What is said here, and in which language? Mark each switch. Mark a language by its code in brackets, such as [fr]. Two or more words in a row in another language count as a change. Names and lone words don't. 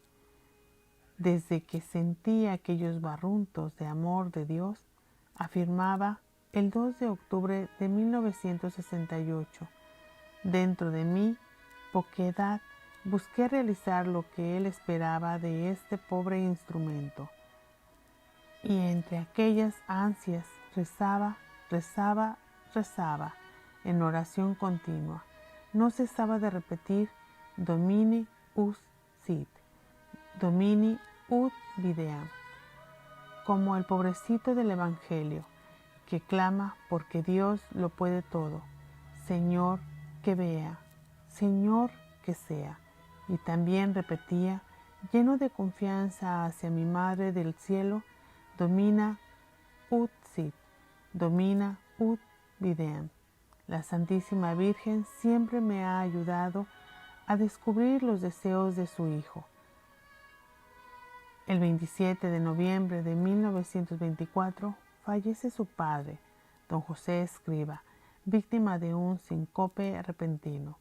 [es] Desde que sentía aquellos barruntos de amor de Dios, afirmaba el 2 de octubre de 1968, dentro de mi poquedad busqué realizar lo que él esperaba de este pobre instrumento. Y entre aquellas ansias rezaba en oración continua. No cesaba de repetir [la] Domini us sit, Domini ut videam, [es] como el pobrecito del Evangelio, que clama porque Dios lo puede todo. Señor, que vea, Señor, que sea. Y también repetía, lleno de confianza hacia mi Madre del Cielo, [la] Domina ut sit, Domina ut videam. [es] La Santísima Virgen siempre me ha ayudado a descubrir los deseos de su Hijo. El 27 de noviembre de 1924 fallece su padre, don José Escriba, víctima de un síncope repentino.